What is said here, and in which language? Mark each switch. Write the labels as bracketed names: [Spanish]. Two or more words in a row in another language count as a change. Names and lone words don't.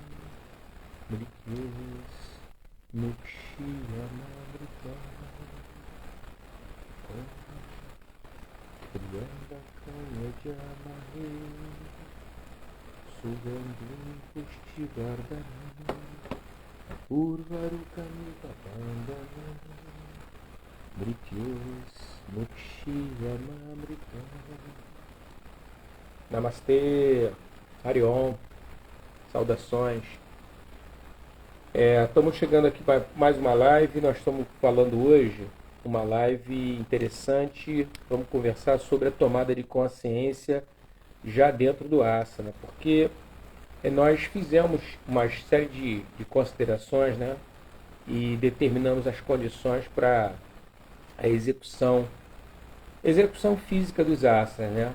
[Sanskrit] मृत्योस् मुक्षीयमामृत त्र्यम्बकं यजामहे सुगन्धिन् पुष्टि वर्धनम् उर्वारुकमिव बन्धनम् मृत्योस् मुक्षीयमामृत. नमस्ते, हरि ॐ, [Portuguese] saudações. Estamos chegando aqui para mais uma live. Nós estamos falando hoje uma live interessante. Vamos conversar sobre a tomada de consciência já dentro do asana, porque nós fizemos uma série de considerações, né, e determinamos as condições para a execução física dos asanas, né?